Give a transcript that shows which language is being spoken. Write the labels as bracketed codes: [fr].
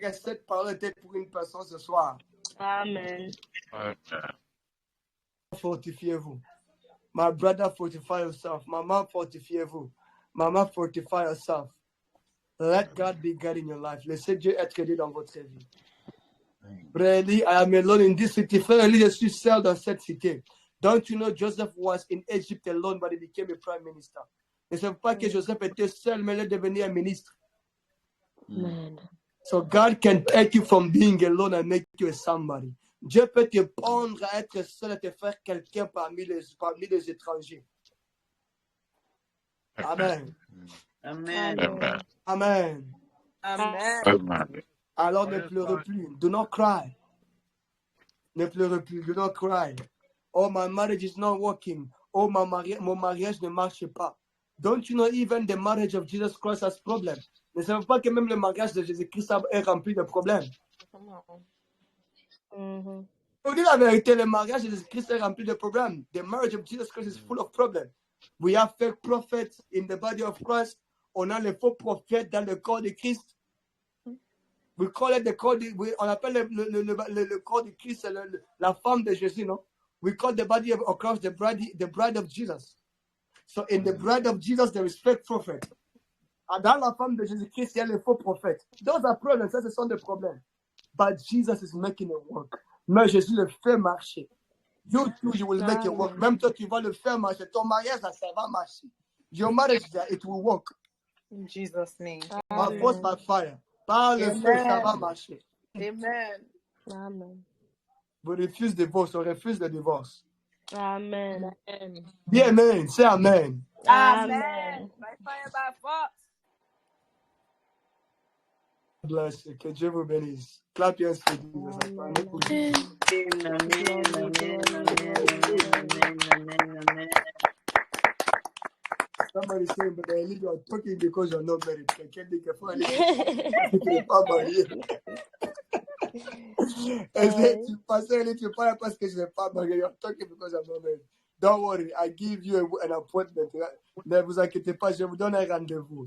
[fr] Cette parole était pour une personne ce soir. Amen. Fortifiez-vous. [en] My brother, fortify yourself. [fr] Maman, fortifiez-vous. [en] Maman, fortify yourself. Let God be God in your life. [fr] Laissez Dieu être Dieu dans votre vie. [en] Really, I am alone in this city. [fr] Frère Eli, je suis seul dans cette cité. [en] Don't you know Joseph was in Egypt alone, but he became a prime minister. [fr] Ne savez pas que Joseph était seul, mais il est devenu un ministre. Amen. [en] So God can take you from being alone and make you a somebody. [fr] Dieu peut te prendre à être seul et te faire quelqu'un parmi les étrangers. Amen. Amen. Amen. Amen. Alors ne pleurez plus. [en] Do not cry. [fr] Ne pleurez plus. Do not cry. [en] Oh, my marriage is not working. [fr] Oh, mon mariage ne marche pas. [en] Don't you know even the marriage of Jesus Christ has problems? [fr] Ne savez pas que même le mariage de Jésus-Christ est rempli de problèmes? Pour dire la vérité, le mariage de Jésus-Christ est rempli de problèmes. [en] The marriage of Jesus Christ is full of problems. We have fake prophets in the body of Christ. [fr] On a les faux prophètes dans le corps de Christ. [en] We call it the [fr] corps on appelle le corps de Christ, la femme de Jésus, non? [en] We call the body of Christ the bride of Jesus. So in the bride of Jesus, there is fake prophet. [fr] Dans la femme de Jésus-Christ, il y a les faux prophètes. [en] Those are problems, [fr] ça ce sont des problèmes. [en] But Jesus is making it work. [fr] Mais Jésus le fait marcher. [en] You too, you will make it work. [fr] Même toi, tu vas le faire marcher. Ton mariage, ça va marcher. [en] Your marriage, it will work. In Jesus' name. By force, by fire. [fr] Par le feu, ça va marcher. Amen. Amen. Vous refusez le divorce, on refuse le divorce. Amen. Dis amen, c'est amen. Amen. [en] By fire, by force. Bless you. [fr] Que Dieu vous bénisse. [en] Clap your hands for Jesus. Somebody saying, but I need you are talking because you're not married. [fr] Quelqu'un dit que faut aller. Tu n'es pas marié. Tu passes et tu parles parce que je n'ai pas marié. [en] You're talking because I'm not married. Don't worry, I give you an appointment. [fr] Ne vous inquiétez pas, je vous donne un rendez-vous.